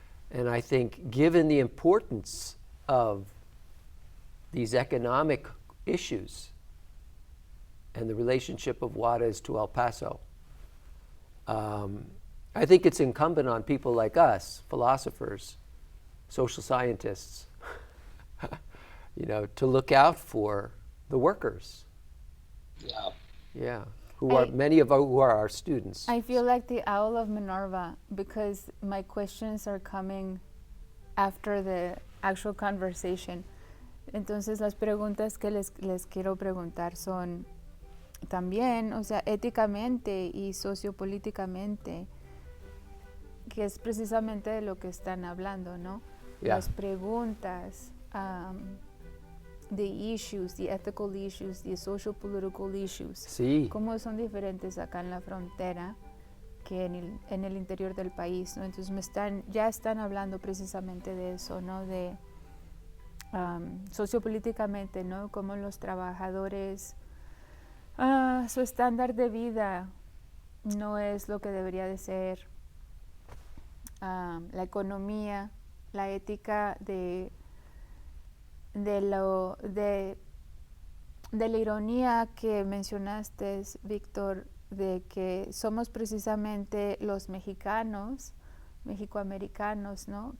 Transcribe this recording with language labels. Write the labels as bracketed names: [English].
[English] And I think given the importance of these economic issues and the relationship of Juárez to El Paso, I think it's incumbent on people like us, philosophers, social scientists, you know, to look out for the workers. Yeah. Yeah. Many of who are our students. I feel like the owl of Minerva because my questions are coming after the actual conversation. [Spanish] Entonces las preguntas que les quiero preguntar son también, o sea, éticamente y sociopolíticamente, que es precisamente de lo que están hablando, ¿no? [English] Yeah. [Spanish] Las preguntas [English] the issues, the ethical issues, the social political issues, [Spanish] Sí. cómo son diferentes acá en la frontera que en el interior del país, ¿no? Entonces ya están hablando precisamente de eso, ¿no? De sociopolíticamente, ¿no? Cómo los trabajadores, su estándar de vida no es lo que debería de ser, la economía, la ética de la ironía que mencionaste, Víctor, de que somos precisamente los mexicanos, mexicoamericanos, ¿no?